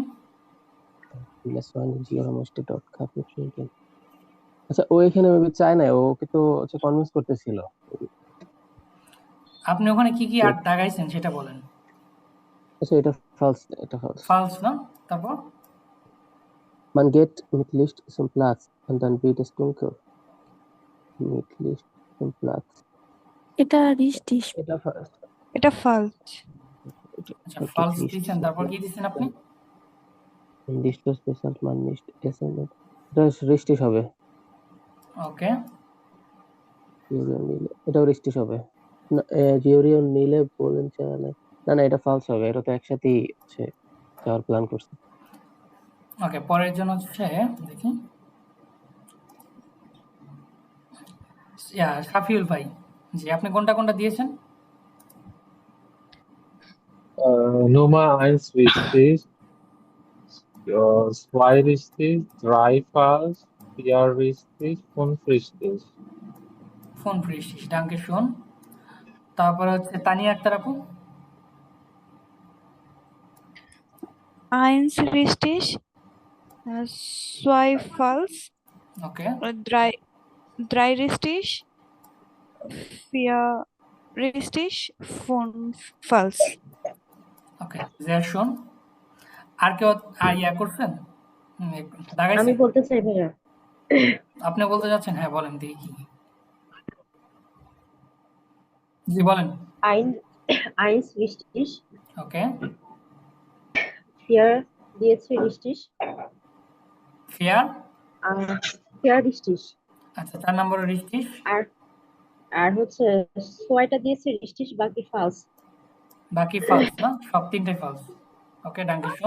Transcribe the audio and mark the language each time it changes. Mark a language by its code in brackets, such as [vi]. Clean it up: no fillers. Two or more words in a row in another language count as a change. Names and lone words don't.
[de] Les Freundin Kiri musste dort Kaffee trinken. [bn] আচ্ছা, ও এখানে মেবি চায় না, ওকে তো কনভিন্স করতেছিল। আপনি ওখানে কি কি আর দাগাইছেন সেটা বলেন। আচ্ছা, এটা falsch, এটা falsch. ফালস না? তারপর [de] Man geht mit Licht zum Platz und dann wird es dunkel. Mit Licht zum Platz. [bn] এটা রিস্টিশ। এটা falsch. এটা ফালস। আচ্ছা, ফালস দিয়েছেন, তারপর কি দিয়েছেন আপনি? [de] Licht bezahlt man nicht essen. [bn] এটা richtig হবে। ওকে, জিওরিও নিলে এটাও richtig হবে। না, জিওরিও নিলে বলেন চালানে। না না, এটা false হবে। এটা তো একসাথেই হচ্ছে যাওয়ার প্ল্যান করছে। ওকে, পরের জন হচ্ছে দেখি শাফিউল ভাই। জি, আপনি কোনটা কোনটা দিয়েছেন? [de] Nummer 1 richtig, 2 richtig, 3 falsch, 4 richtig, 5 richtig. [bn] ফোন ফ্রিস্টিশ, [de] danke schön. [bn] তারপর হচ্ছে তানিয়া আক্তার আপু। [de] 1 richtig, 2 falsch, [bn] ওকে, [de] 3 richtig, 4 richtig, 5 falsch. [bn] ওকে, জ্যাসন। আর কেউ আর ইয়া করছেন? দাগাইছেন? আমি বলতে চাই ভাইয়া, আপনি বলতে যাচ্ছেন? হ্যাঁ বলেন, দেখি। জি বলেন। [de] eins richtig, [bn] ওকে, 4 দিয়েছে richtig, ফেয়ার। [de] 4 richtig, [bn] আচ্ছা, 4 নম্বর রিস্টিশ। আর হচ্ছে 6টা দিয়েছে richtig, বাকি false. বাকি ফালস না? সব 3টাই ফালস। ওকে, [de] danke schön.